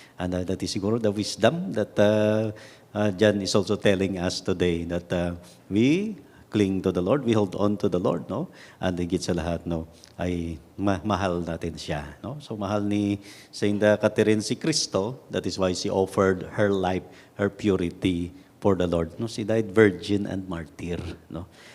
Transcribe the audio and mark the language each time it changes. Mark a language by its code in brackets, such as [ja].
[en] And that is siguro the wisdom that John is also telling us today, that we cling to the Lord, we hold on to the Lord, no? [tl] And higit sa lahat, no, ay mahal natin siya, no? So mahal ni Saint Catherine si Kristo, [en] that is why she offered her life, her purity for the Lord, no? She died virgin and martyr, no?